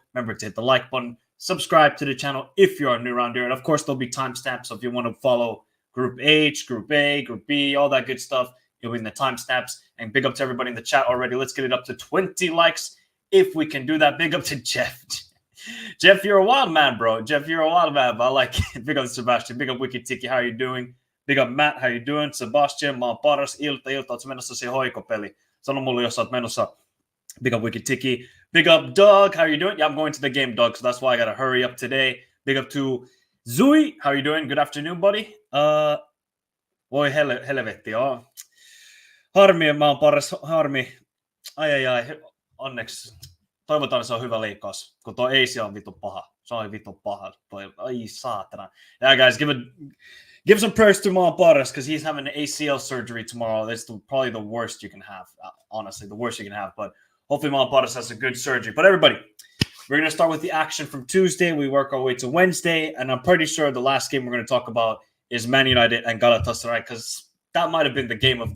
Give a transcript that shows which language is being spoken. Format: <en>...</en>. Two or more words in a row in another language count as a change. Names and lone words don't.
<en>Remember to hit the like button, subscribe to the channel if you are new around here, and of course, there'll be timestamps, so if you want to follow Group H, Group A, Group B, all that good stuff, you'll be in the timestamps. And big up to everybody in the chat already. Let's get it up to 20 likes if we can do that. Big up to Jeff. Jeff, you're a wild man, bro. Jeff, you're a wild man, but I like it. Big up to Sebastian. Big up Wicked Tiki. How you doing? Big up Matt. How you doing?</en> <fi>Sebastian, mä oon paras. Ilta. Ootko menossa se hoikopeli? Sano mulle, jos oot menossa.</fi> <en>Big up Wicked Tiki. Big up Doug. How you doing? Yeah, I'm going to the game, Doug, so that's why I got to hurry up today. Big up to Zui. How you doing? Good afternoon, buddy.</en> <fi>Voi helvetti, joo. Harmi, mä oon paras. Harmi. Ai. Onneksi. Toivotaan, se on hyvä leikkaus, kun tuo AC on vittu paha. Se on vittu paha. Ai saatana.</fi> <en>Yeah, guys, give some prayers to my paras, because he's having an ACL surgery tomorrow. That's probably the worst you can have. Honestly, the worst you can have. But hopefully Paras has a good surgery. But everybody, we're going to start with the action from Tuesday. We work our way to Wednesday. And I'm pretty sure the last game we're going to talk about is Man United and Galatasaray, because that might have been the game of...</en>